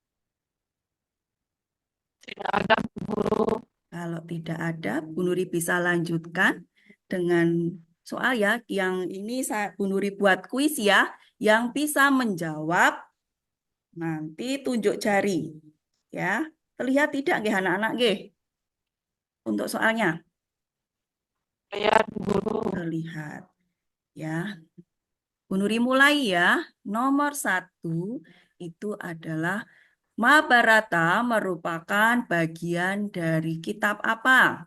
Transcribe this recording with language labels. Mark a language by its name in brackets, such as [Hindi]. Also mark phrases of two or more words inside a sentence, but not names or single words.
[Indonesian] tidak ada, Bu. Kalau tidak ada, Bu Nuri bisa lanjutkan dengan soal ya. Yang ini Bu Nuri buat kuis ya. Yang bisa menjawab nanti tunjuk jari. Ya, terlihat tidak nggih anak-anak nggih? Untuk soalnya Lihat, Bu. terlihat. Ya, Bu Nuri mulai ya. Nomor 1 itu adalah Mahabharata merupakan bagian dari kitab apa?